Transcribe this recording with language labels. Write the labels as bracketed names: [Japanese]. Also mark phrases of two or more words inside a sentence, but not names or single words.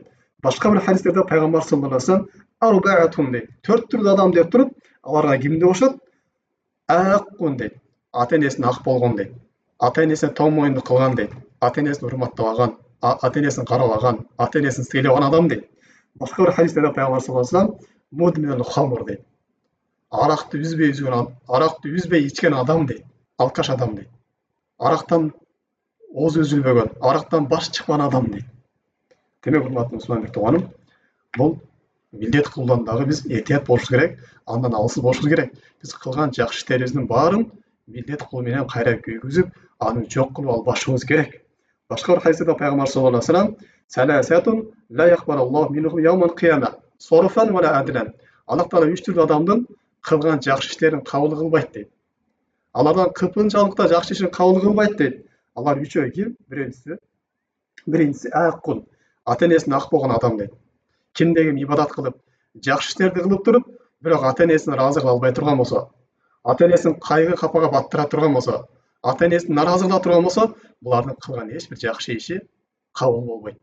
[Kyrgyz] Башка бир хадистерде пайгамбар [Arabic] صلى الله عليه وسلم [Kyrgyz] арбаатун дейт. 4 түрдүү адам деп туруп, аларга кимди кошот? Аккун дейт. Ата энесин ак болгон дейт. Ата энесине том моюндук кылган дейт. Ата энесин урматтабаган, ата энесин карабаган, ата энесин сыйлаган адам дейт. Башка бир хадистерде пайгамбар [Arabic] صلى الله عليه وسلم مدمن الخمر [Kyrgyz] дейт. Аракты үзбөй ичкен адам дейт. Алкаш адам дейт. Арактан оозу үзүлбөгөн, арактан баш чыккан адам дейт. Демек, урматтуу мусулман тууганым, бул милдет кылуудан дагы биз этият болушубуз керек, андан алыс болушубуз керек. Биз кылган жакшы иштерибиздин баарын милдет кылуу менен кайра күйгүзүп, аны жок кылып албашыбыз керек. Башка бир хадисте пайгамбар [Arabic] صلى الله عليه وسلم ثلاثة لا يقبل الله منهم يوم القيامة صرفا ولا عدلا. [Kyrgyz] Аллах Таала 3 түрдүү адамдын кылган жакшы иштерин кабыл кылбайт дейт. Алардан кыпынчалыкта жакшы ишин кабыл кылбайт дейт. Алар үчөө ким? Биринчиси аккун. Ата энесин ак болгон адам дейт. Кимде ким ибадат кылып, жакшы иштерди кылып туруп, бирок ата энесин ыраазы кыла албай турган болсо, ата энесин кайгы капага баттыра турган болсо, ата энесин наразы кыла турган болсо, булардын кылган эч бир жакшы иши кабыл болбойт.